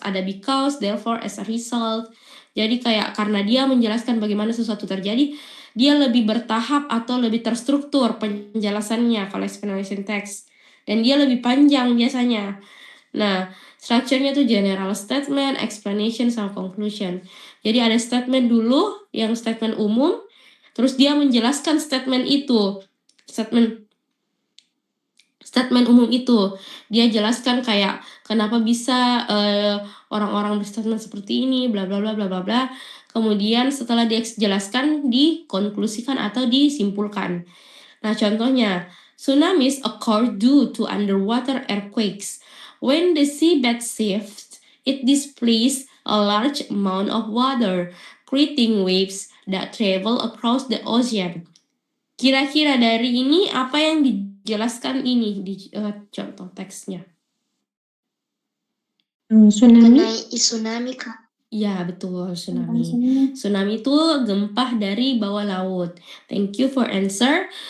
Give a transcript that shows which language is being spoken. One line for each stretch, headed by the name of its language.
English: Ada because, therefore, as a result.
Indonesian: Jadi kayak karena dia menjelaskan bagaimana sesuatu terjadi, dia lebih bertahap atau lebih terstruktur penjelasannya kalau explanation text. Dan dia lebih panjang biasanya. Nah, structure-nya tuh general statement, explanation, sama conclusion. Jadi ada statement dulu, yang statement umum, terus dia menjelaskan statement itu. Statement umum itu. Dia jelaskan kayak kenapa bisa orang-orang berstatement seperti ini, bla bla bla bla bla bla. Kemudian setelah dia jelaskan, dikonklusikan atau disimpulkan. Nah, contohnya,
English: tsunamis occur due to underwater earthquakes. When the seabed shifts, it displaces a large amount of water, creating waves that travel across the ocean.
Indonesian: Kira-kira dari ini apa yang dijelaskan ini di contoh teksnya? Tsunami. Mengenai tsunami, Kak. Ya, betul, Tentang tsunami. tsunami. Tsunami itu gempa dari bawah laut.
English: Thank you for answer.